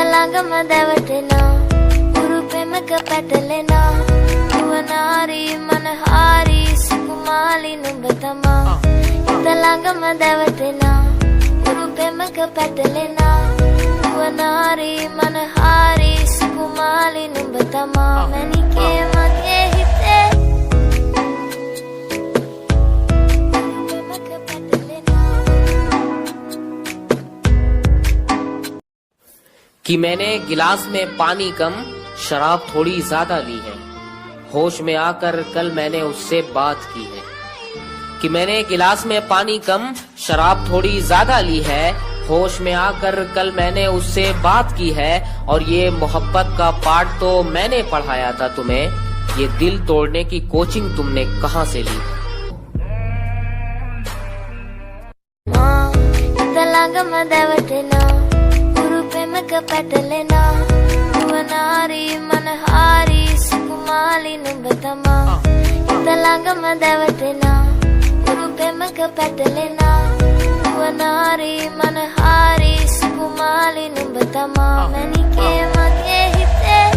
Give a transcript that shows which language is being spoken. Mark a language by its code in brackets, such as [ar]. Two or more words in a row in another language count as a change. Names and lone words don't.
[si] ළඟම දැවටෙනා උරුපෙමක පැටලෙනා නුවනාරි මනහාරි සුකුමාලි නුඹ තමා හිත ළඟම දැවටෙනා උරුපෙමක පැටලෙනා නුවනාරි මනහාරි සුකුමාලි නුඹ තමා මැනිකේ මගේ හිතේ [hi] कि मैंने गिलास में पानी कम शराब थोड़ी ज्यादा ली है, होश में आकर कल मैंने उससे बात की है। कि मैंने गिलास में पानी कम शराब थोड़ी ज्यादा ली है, होश में आकर कल मैंने उससे बात की है। और ये मोहब्बत का पाठ तो मैंने पढ़ाया था तुम्हें, ये दिल तोड़ने की कोचिंग तुमने कहाँ से ली? [si] උරුපෙමක පැටලෙනා නුවනාරි මනහාරි සුකුමාලි නුඹ තමා හිත ළඟම දැවටෙනා උරුපෙමක පැටලෙනා නුවනාරි මනහාරි සුකුමාලි නුඹ තමා මැනිකේ මගේ හිතේ